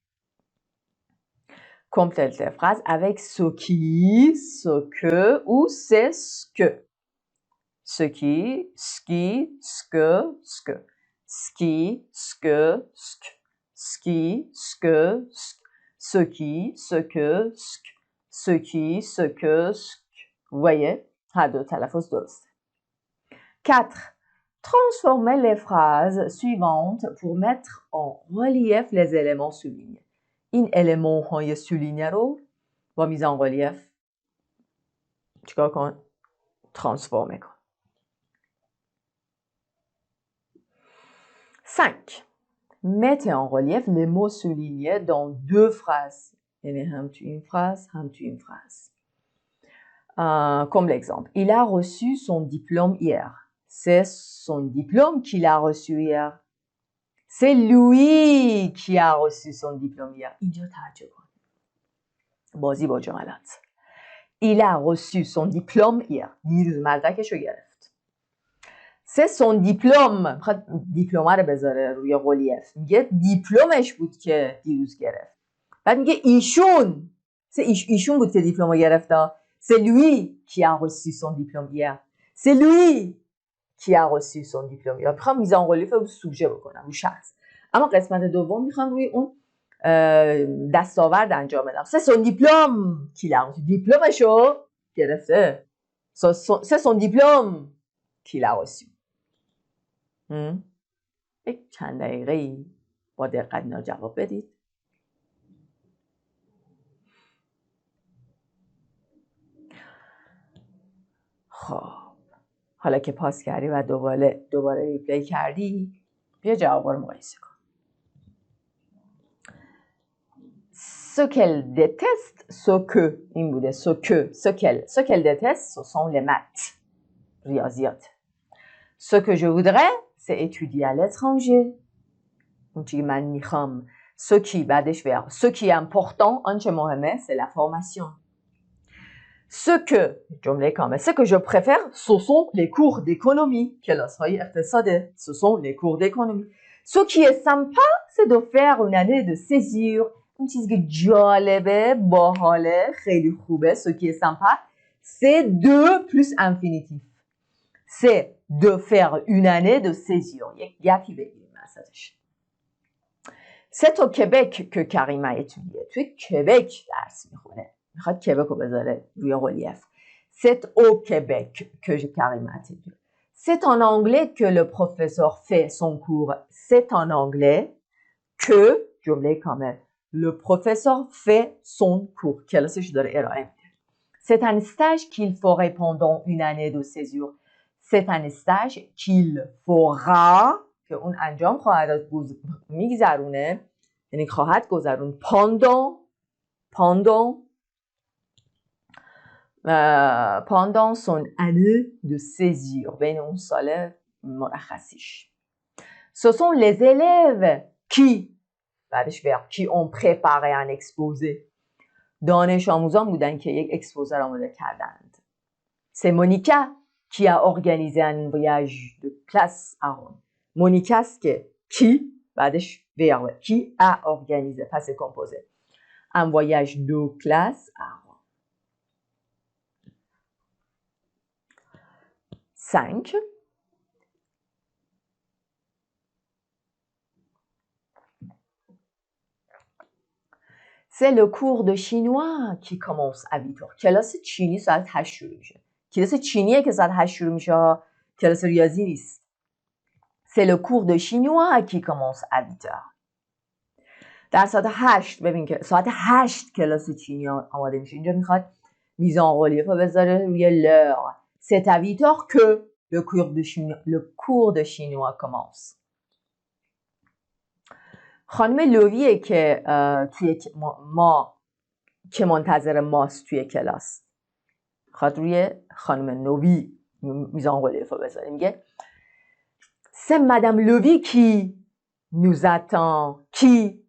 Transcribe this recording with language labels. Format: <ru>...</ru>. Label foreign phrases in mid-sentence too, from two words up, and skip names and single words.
<fr>Complète les phrases avec ce qui, ce que ou c'est ce que. Ce qui, ce qui, ce que, ce que. Ce qui, ce que, ce que. Ce qui, ce que, ce que. Ce qui, ce que, ce que. Ce qui, ce que, ce que. Vous voyez?</fr> <fa>هر دو تلفظ درسته. 4.</fa> <fr>Transformez les phrases suivantes pour mettre en relief les éléments soulignés.</fr> <fa>این élément های souligné رو با</fa> <fr>mise en relief</fr> <fa>چیکار کن؟ transformer کن. 5.</fa> <fr>Mettez en relief les mots soulignés dans deux phrases.</fr> <fa>یعنی هم تو این phrase هم تو این phrase.</fa> <fr>Comme l'exemple, il a reçu son diplôme hier. C'est son diplôme qu'il a reçu hier. C'est lui qui a reçu son diplôme hier.</fr> <fa>اینجا تعجب کن. بازی با جملات.</fa> <fr>Il a reçu son diplôme hier.</fr> <fa>دیروز مدرکش رو گرفت.</fa> <fr>C'est son diplôme.</fr> <fa>میخواد دیپلمه رو بذاره روی relief. میگه دیپلمش بود که دیروز گرفت. بعد میگه ایشون. ایشون بود که دیپلم گرفت.</fa> <fr>C'est lui qui a reçu son diplôme hier. C'est lui qui a reçu son diplôme hier.</fr> <fa>میخوام میزان relief رو سوژه بکنم رو شخص. اما قسمت دوم میخوام روی اون دستاورد انجام بدم.</fa> <fr>C'est son diplôme qu'il a reçu.</fr> <fa>دیپلمشو گرفته.</fa> <fr>C'est son diplôme qu'il a reçu.</fr> <fa>یک چند دقیقه با دقت اینا جواب بدید. خب حالا که پاس کردی و دوباره ریپلی کردی بیا جوابا رو مقایسه کن.</fa> <fr>Ce qu'elle déteste, ce que</fr> <fa>این بوده</fa> <fr>ce qu'elle déteste, ce sont les maths. ریاضیات. Ce que je voudrais c'est étudier à l'étranger.</fr> <fa>اون چیزی من میخوام.</fa> <fr>Ce qui</fr> <fa>بعدش verbe.</fa> <fr>Ce qui est important</fr> <fa>آنچه مهمه</fa> <fr>c'est la formation. Ce que</fr> <fa>جمله کامل.</fa> <fr>Ce que je préfère ce sont les cours d'économie.</fr> <fa>کلاس‌های اقتصاده.</fa> <fr>Ce sont les cours d'économie. Ce qui est sympa c'est de faire une année de césure. اون چیزی که جالبه، باحاله، خیلی خوبه. Ce qui est sympa c'est de plus infinitif. C'est de faire une année de césure.</fr> <fa>یک گپی بگیریم وسطش.</fa> <fr>C'est au Québec que Karima étudie.</fr> <fa>توی کبک درس میخونه. میخواد کبک رو بذاره روی رلیف.</fa> <fr>C'est au Québec que Karima étudie. C'est en anglais que le professeur fait son cours. C'est en anglais que</fr> <fa>جمله کامل.</fa> <fr>Le professeur fait son cours.</fr> <fa>کلاسش داره ارائه میده.</fa> <fr>C'est un stage qu'il ferait pendant une année de césure. C'est un stage qu'il fera</fr> <fa>که اون انجام خواهد میگذرونه، یعنی خواهد گذرون</fa> <fr>pendant son année de césure،</fr> <fa>بین اون سال مرخصیش.</fa> <fr>Ce sont les élèves qui بعدش verbe qui ont préparé un exposé.</fr> <fa>دانش آموزان بودن که یک اکسپوزه را آماده کردند.</fa> <fr>C'est Monica qui a organisé un voyage de classe à Rome. Monica</fr> <fa>است که</fa> <fr>qui بعدش verbe qui a organisé passé composé un voyage de classe à Rome. 5. C'est le cours de chinois qui commence à 8h.</fr> <fa>کلاس چینی ساعت 8 شروع میشه. کلاس چینیه که ساعت 8 شروع میشه، کلاس ریاضی نیست.</fa> <fr>C'est le cours de chinois qui commence à 8h.</fr> <fa>در ساعت 8 ببین که ساعت 8 کلاس چینی آماده میشه. اینجا میخواد میزان رلیف رو بذاره روی l'heure.</fa> <fr>C'est à 8h que le cours de chinois commence.</fr> <fa>خانم لویه که توی ما که منتظر ماست توی کلاس. خواهد روی خانم نوی میزان رلیف رو بذاره. میگه</fa> <fr>C'est Madame Levy qui nous attend.</fr> <fa>کی؟</fa>